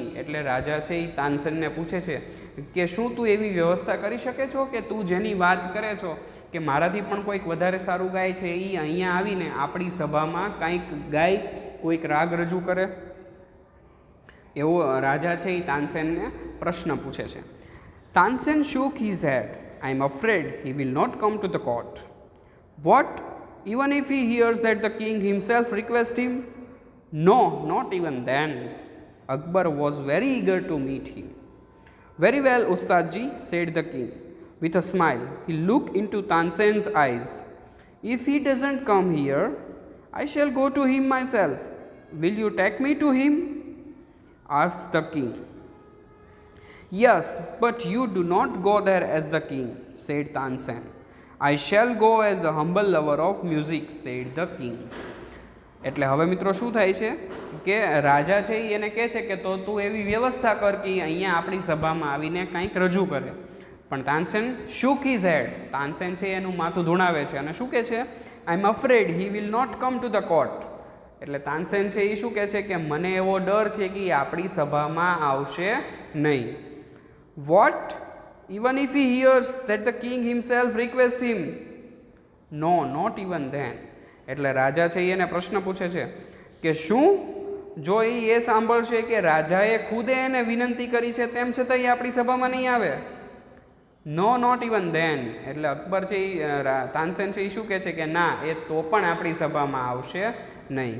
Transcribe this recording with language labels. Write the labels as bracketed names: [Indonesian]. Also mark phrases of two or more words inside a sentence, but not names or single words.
[Gujarati] એટલે રાજા છે એ તાનસેનને પૂછે છે કે શું તું એવી વ્યવસ્થા કરી શકે છો કે તું જેની વાત કરે છો કે મારાથી પણ કોઈક વધારે સારું ગાય છે એ અહીંયા આવીને આપણી સભામાં કાંઈક ગાય, કોઈક રાગ રજૂ કરે? એવો રાજા છે એ તાનસેનને પ્રશ્ન પૂછે છે. [English] તાનસેન shook his head. I am afraid he will not come to the court. What? Even if he hears that the king himself requests him? No, not even then. Akbar was very eager to meet him. Very well, Ustadji, said the king. With a smile, he looked into Tansen's eyes. If he doesn't come here, I shall go to him myself. Will you take me to him? Asked the king. Yes, but you do not go there as the king, said Tansen. I shall go as a humble lover of music, said the king. [Gujarati] એટલે હવે મિત્રો શું થાય છે કે રાજા છે એને કહે છે કે તો તું એવી વ્યવસ્થા કર કે અહીંયા આપણી સભામાં આવીને કંઈક રજૂ કરે. [English] પણ તાનસેન shook his head. [Gujarati] તાનસેન છે એનું માથું ધૂણાવે છે અને શું કહે છે? [English] I am afraid he will not come to the court. [Gujarati] એટલે તાનસેન છે એ શું કહે છે કે મને એવો ડર છે કે આપણી સભામાં આવશે નહીં. [English] What? Even if he hears that the king himself requests him? No, not even then. [Gujarati] એટલે રાજા છે એને પ્રશ્ન પૂછે છે કે શું જો એ સાંભળશે કે રાજાએ ખુદે એને વિનંતી કરી છે તેમ છતાં એ આપણી સભામાં નહીં આવે? [English] No, not even then. [Gujarati] એટલે અકબર છે તાનસેન છે એ શું કહે છે કે ના, એ તો પણ આપણી સભામાં આવશે નહીં.